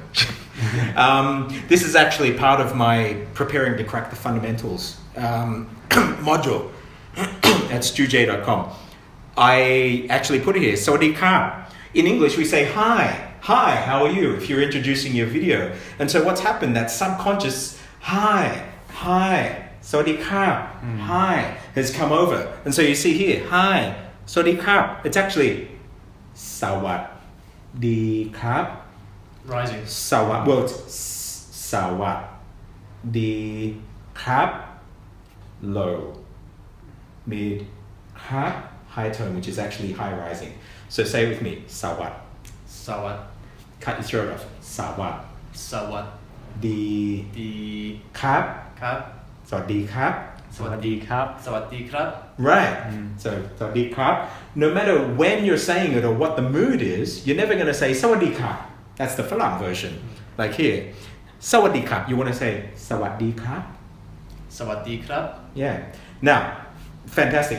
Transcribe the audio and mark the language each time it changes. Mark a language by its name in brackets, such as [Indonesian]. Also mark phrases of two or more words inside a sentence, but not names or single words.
[English] This is actually part of my preparing to crack the fundamentals module at stujay.com. I actually put it here. [Thai] สวัสดีครับ. [English] In English, we say hi. Hi, how are you? If you're introducing your video. And so what's happened, that subconscious hi, [Thai] สวัสดีครับ, [English] hi, has come over. And so you see here, hi, [Thai] สวัสดีครับ. [English] It's actually [Thai] สวัสดีครับ. [English] Rising. It's [Thai] สวัสดีครับ, [English] low, mid, krap, high tone, which is actually high rising. So say it with me, sawat. Cut your throat off. [Thai] สวัส ครับ. สวัสดีครับ. [English] Right. [Thai] So สวัสดีครับ. [English] No matter when you're saying it or what the mood is, you're never going to say [Thai] สวัสดีครับ. [English] That's the Falang version. Like here, [Thai] สวัสดีครับ. [English] You want to say [Thai] สวัสดีครับ. [English] Yeah. Now, fantastic.